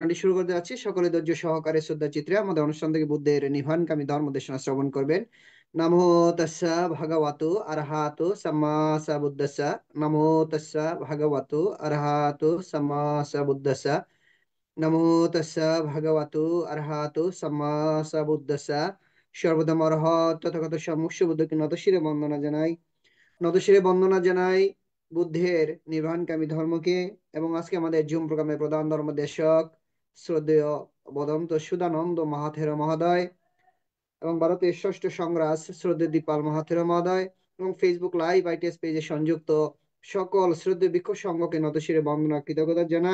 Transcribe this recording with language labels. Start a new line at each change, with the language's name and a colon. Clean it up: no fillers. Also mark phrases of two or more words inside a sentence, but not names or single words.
Bangla: অনুষ্ঠানটি শুরু করতে যাচ্ছি। সকলে ধৈর্য সহকারে শ্রদ্ধা চিত্রে আমাদের অনুষ্ঠান থেকে বুদ্ধের নির্বাণকামী ধর্ম দেশনা শ্রবণ করবেন।
Pali: নমো তাস্সা ভগবতু আরহাতু সাম্মা সাম্বুদ্দাস্সা। নমো তাস্সা ভগবতু আরহাতু সাম্মা সাম্বুদ্দাস্সা। নমো তাস্সা ভগবতু আরহাতু সাম্মা সাম্বুদ্দাস্সা।
Bangla: সর্বধর্ম অরহৎ তথাগত সম্মুখ বুদ্ধকে নতশিরে বন্দনা জানাই। নতশিরে বন্দনা জানাই বুদ্ধের নির্বাণকামী ধর্মকে। এবং আজকে আমাদের জুম প্রোগ্রামের প্রধান ধর্মদেশক শ্রদ্ধেয় বদন্ত সুদানন্দ মহাথের মহোদয় এবং ভারতের ষষ্ঠ সংগ্রাস শ্রদ্ধেয় দীপাল মহাথের মহোদয় এবং ফেসবুক লাইভ আইটিএস পেজে সংযুক্ত সকল শ্রদ্ধেয় ভিক্ষু সংঘকে নতশিরে বন্দনা কৃতজ্ঞতা জানাই।